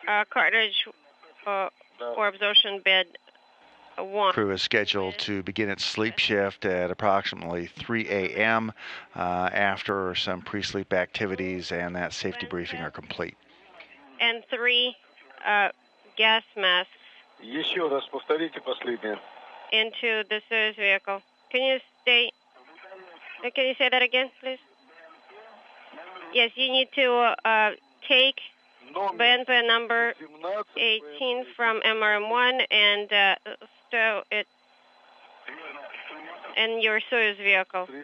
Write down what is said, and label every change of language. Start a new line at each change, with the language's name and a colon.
English: Cartridge or absorption bed 1. Crew is scheduled to begin its sleep shift at approximately 3 a.m. After some pre-sleep activities and that safety briefing are complete. And 3 gas masks
Russian: Еще раз повторите последнее.
English: into the Soyuz vehicle. Can you say that again, please? Yes, you need to take BNP number 18 from MRM1 and stow it in your Soyuz vehicle.